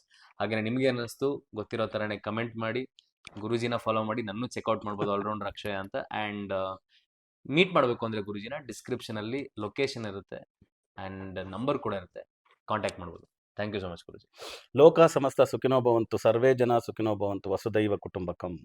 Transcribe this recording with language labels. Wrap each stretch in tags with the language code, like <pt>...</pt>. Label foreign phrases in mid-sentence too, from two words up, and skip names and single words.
<kn>ಹಾಗೆ ನಿಮ್ಗೆ ಅನ್ನಿಸ್ತು ಗೊತ್ತಿರೋ ತರನೇ ಕಮೆಂಟ್ ಮಾಡಿ, ಗುರುಜಿನ ಫಾಲೋ ಮಾಡಿ, ನನ್ನ ಚೆಕ್ಔಟ್ ಮಾಡ್ಬೋದು ಆಲ್ರೌಂಡರ್ ಅಕ್ಷಯ ಅಂತ.</kn> <en>and meet</en> <kn>ಮಾಡಬೇಕು ಅಂದ್ರೆ ಗುರುಜಿನ ಡಿಸ್ಕ್ರಿಪ್ಷನ್ ಅಲ್ಲಿ ಲೊಕೇಶನ್ ಇರುತ್ತೆ</kn> <en>and number</en> <kn>ಕೂಡ ಇರುತ್ತೆ, ಕಾಂಟ್ಯಾಕ್ಟ್ ಮಾಡ್ಬೋದು.</kn> <en>thank you so much ಗುರುಜಿ.</en> <sa>ಲೋಕ ಸಮಸ್ತ ಸುಖಿನೋ ಭವಂತು, ಸರ್ವೇ ಜನ ಸುಖಿನೋ ಭವಂತು, ವಸುದೈವ ಕುಟುಂಬಕಂ.</sa>